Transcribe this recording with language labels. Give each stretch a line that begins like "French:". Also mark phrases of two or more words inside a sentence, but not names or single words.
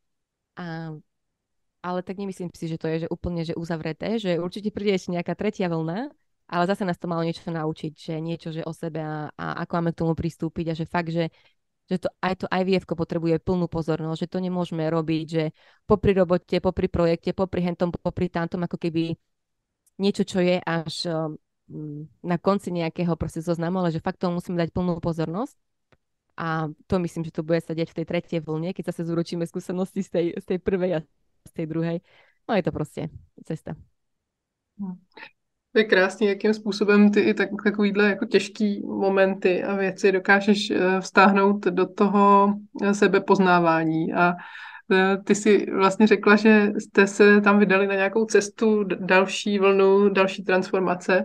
Slovak: ale tak nemyslím si, že to je že úplne že uzavreté, že určite príde ešte nejaká tretia vlna, ale zase nás to malo niečo naučiť, že niečo že o sebe a ako máme k tomu pristúpiť a že fakt, že to IVF-ko potrebuje plnú pozornosť, že to nemôžeme robiť, že popri robote, popri projekte, popri hentom, popri tamtom, ako keby niečo, čo je až na konci nejakého proste zoznamu, ale že fakt tomu musíme dať plnú pozornosť. A to myslím, že to bude sa deť v tej tretej vlne, keď sa zúročíme skúsenosti z tej prvej a z tej druhej. No je to proste cesta.
Czech: To je krásný, jakým způsobem ty i takovýhle jako těžký momenty a věci dokážeš vztáhnout do toho sebepoznávání. A ty si vlastně řekla, že jste se tam vydali na nějakou cestu, další vlnu, další transformace.